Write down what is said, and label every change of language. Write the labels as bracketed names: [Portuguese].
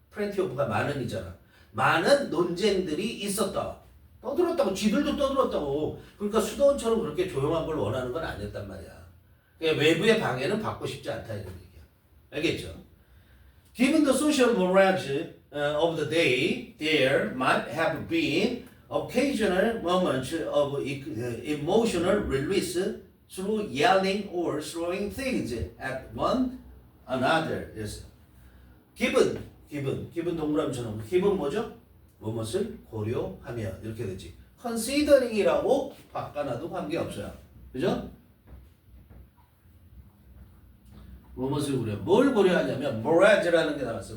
[Korean] 프렌티 오브가 많은이잖아. 많은 논쟁들이 있었다. 떠들었다고. 지들도 떠들었다고. 그러니까 수도원처럼 그렇게 조용한 걸 원하는 건 아니었단 말이야. 그러니까 외부의 방해는 받고 싶지 않다 이런 얘기야. 알겠죠? [English] Given the social morals of the day, there might have been occasional moments of emotional release through yelling or throwing things at one another. Yes. [Korean] 기분 동그라미처럼 기분 뭐죠? 무엇을 고려하며 이렇게 되지. considering이라고 바꿔놔도 관계없어요. 그죠? 무엇을 고려? 뭘 고려하냐면 morage라는 게 나왔어요.